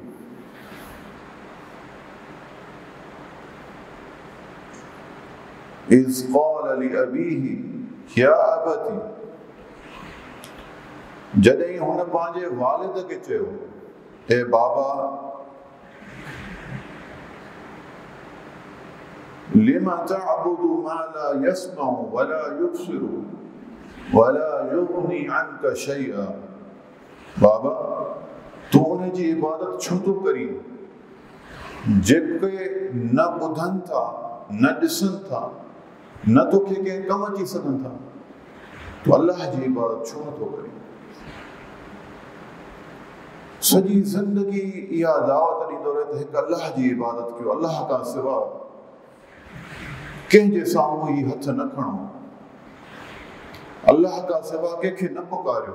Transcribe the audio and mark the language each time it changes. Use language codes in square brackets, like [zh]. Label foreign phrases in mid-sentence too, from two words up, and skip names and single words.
[ar] إذ قال لأبيه يا أبت, [sd] जॾहिं हुन पंहिंजे वालिद खे चयो, ए बाबा, [ar] لم تعبد ما لا يسمع ولا يبصر ولا يغني عنك شيئا. [sd] बाबा, तू उन जी इबादत छो थो करी जेके न ॿुधनि था, न ॾिसनि था, न तोखे कंहिं कम अची सघनि था। तू अल्लाह जी इबादत छो नथो करी? सॼी ज़िंदगी इहा दावत ॾींदो रहे त हिकु अल्लाह जी इबादत कयो, अल्लाह खां सिवा कंहिंजे साम्हूं ही हथ न खणो, अल्लाह खां सिवा कंहिंखे न पुकारियो।